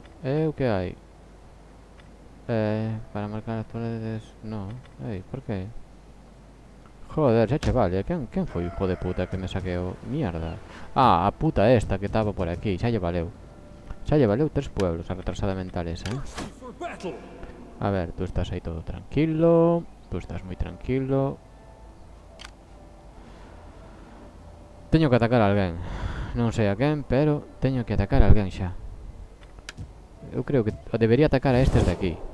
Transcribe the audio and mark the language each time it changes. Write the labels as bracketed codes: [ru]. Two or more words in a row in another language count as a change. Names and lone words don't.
[gl] É o que hai. Para marcar as paredes... No. Por que? Joder, xa che vale. Quen foi o hijo de puta que me saqueou? Mierda. A puta esta que estaba por aquí. Xa lle valeu. Xa lle valeu 3 pueblos a retrasada mental esa, [en] Thirsty for battle. [gl] A ver, tú estás aí todo tranquilo. Tú estás moi tranquilo. Teño que atacar a alguén. Non sei a quen, pero teño que atacar a alguén xa. Eu creo que debería atacar a estes de aquí.